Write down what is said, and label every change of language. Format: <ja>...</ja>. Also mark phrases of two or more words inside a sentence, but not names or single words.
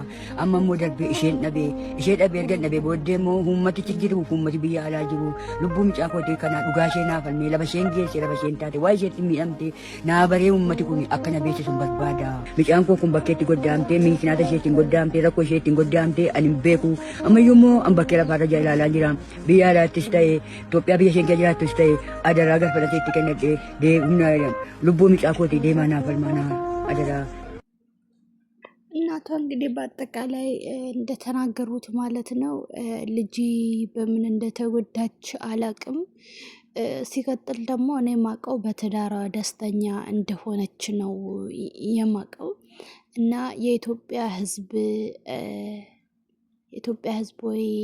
<om>Amma immoo darbee isheen dhabee ishee dhabee erga dhabee booddee immoo uummatichi jiru uummati biyya alaa jiru lubbuu mucaa kootee kana dhugaa ishee naaf falmee lafa isheen geesse lafa isheen taate waa isheetti miidhamte naa baree uummati kun akka na beeksisu barbaada. Mucaan koo kun bakkeetti goddaamtee miikinaata isheetiin goddaamtee rakkoo isheetiin goddaamtee ani hin beeku. Ammayyuu immoo an bakkee lafaarra ilaalaa jira. Biyya alaattis ta'e Itoophiyaa biyya isheen keessa jiraattus ta'e adaraa galfalatee itti kennadhee lubbuu mucaa kootii deemaa naaf falmaa naa adaraa.</om> <am>እናቷ እንግዲህ በአጠቃላይ እንደተናገሩት ማለት ነው ልጅ በምን እንደተጎዳች አላቅም። ሲቀጥል ደግሞ እኔ ማቀው በትዳሯ ደስተኛ እንደሆነች ነው የማቀው። እና የኢትዮጵያ ሕዝብ ወይ</am>